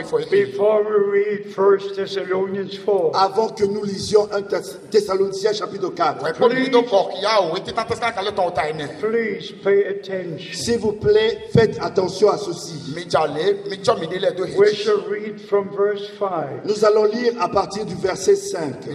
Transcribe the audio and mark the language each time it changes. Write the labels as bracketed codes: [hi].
[en] before we read 1 Thessalonians 4. [fr] avant que nous lisions 1 Thessaloniciens chapitre 4. [en] Please pay attention. [fr] S'il vous plaît, faites attention à ceci. [en] We shall read from verse 5. [fr] Nous allons lire à partir du verset 5.